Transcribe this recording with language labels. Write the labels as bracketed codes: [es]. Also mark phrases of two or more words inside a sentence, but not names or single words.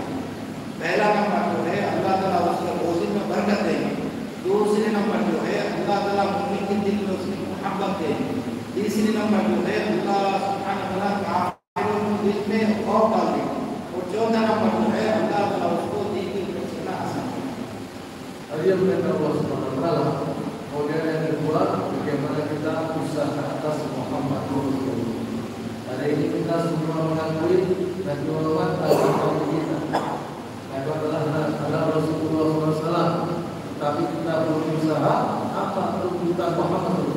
[ur] पहला नंबर जो है [ar] الله تعالى [ur] उसके रोज़ी में बरकत देंगे। दूसरे नंबर जो है [ar] الله تعالى [ur] मुमिन के दिल में उसकी मोहब्बत देंगे। तीसरे नंबर जो है [ar] الله سبحانه وتعالى [ur] काफिरों के दिल में खौफ डाल देंगे। और चौथा नंबर जो है [ar] الله تعالى [ur] उसको दीन की तरफ चलना आसान करेगा। [id] Dia berkata [ar] الله سبحانه وتعالى. [id] Kemudian yang kedua, bagaimana kita usaha atas Muhammad Rasulullah. Hari ini kita semua mengakui dan menghormati agama kita. Adalah Rasulullah SAW, tapi kita berusaha apa tuntutan Muhammad